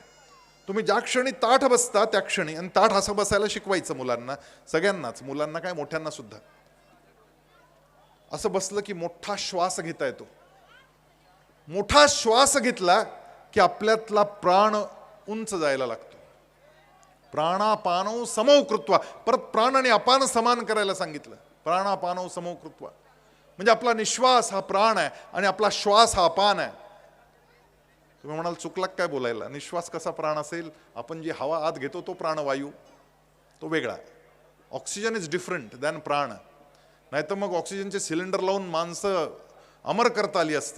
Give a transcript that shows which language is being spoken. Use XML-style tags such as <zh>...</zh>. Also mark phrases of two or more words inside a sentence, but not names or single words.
<mr>तुम्ही ज्या क्षणी ताठ बसता त्या क्षणी, आणि ताठ असं बसायला शिकवायचं मुलांना, सगळ्यांनाच, मुलांना काय मोठ्यांना सुद्धा. असं बसलं की मोठा श्वास घेता येतो. मोठा श्वास घेतला की आपल्यातला प्राण उंच जायला लागतो.</mr> <sa>प्राणापानौ समौ कृत्वा.</sa> <mr>परत प्राण आणि अपान समान करायला सांगितलं.</mr> <sa>प्राणापानौ समौ कृत्वा</sa> <mr>म्हणजे आपला निश्वास हा प्राण आहे आणि आपला श्वास हा अपान आहे. तुम्ही म्हणाल चुकला काय बोलायला? निश्वास कसा प्राण असेल? आपण जी हवा आत घेतो तो प्राणवायू, तो वेगळा.</mr> <en>oxygen is different than prana.</en> <mr>नाहीतर मग ऑक्सिजनचे सिलेंडर लावून माणसं अमर करता आली असती.</mr>